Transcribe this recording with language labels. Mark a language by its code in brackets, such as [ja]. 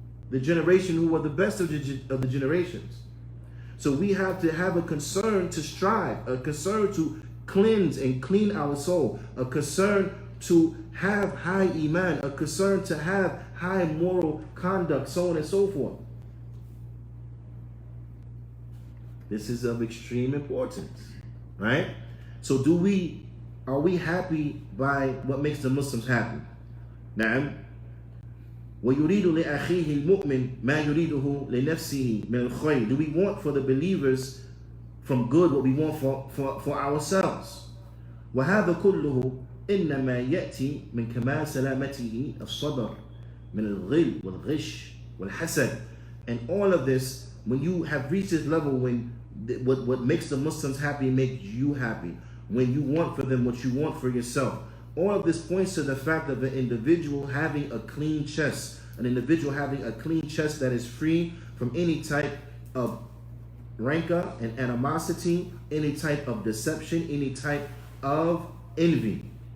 [en] The generation who were the best of the generations. So we have to have a concern to strive, a concern to cleanse and clean our soul, a concern to have high Iman, a concern to have high moral conduct, so on and so forth. This is of extreme importance, right? So are we happy by what makes the Muslims happy? [ar] نعم. ويريد لأخيه المؤمن ما يريده لنفسه من الخير. [en] Do we want for the believers from good what we want for ourselves? [ar] وهذا كله إنما يأتي من كمال سلامته الصدر من الغل والغش والحسد. [en] And all of this, when you have reached this level, when what makes the Muslims happy makes you happy, when you want for them what you want for yourself, all of this points to the fact of an individual having a clean chest, an individual having a clean chest that is free from any type of rancor and animosity, any type of deception, any type of envy.